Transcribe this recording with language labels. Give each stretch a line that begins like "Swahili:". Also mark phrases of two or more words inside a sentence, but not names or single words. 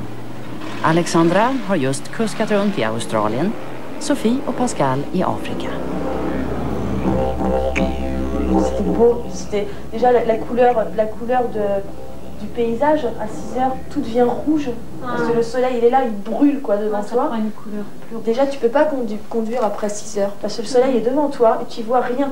Swedish: Alexandra har just kuskat runt i Australien, Sophie och Pascal i Afrika.
French: C'était beau, c'était déjà la couleur du paysage à 6 heures, tout devient rouge. Parce que le soleil, il est là, il brûle quoi devant toi. Prend une couleur plus... Déjà, tu peux pas conduire après 6 heures parce que le soleil est devant toi et tu vois rien.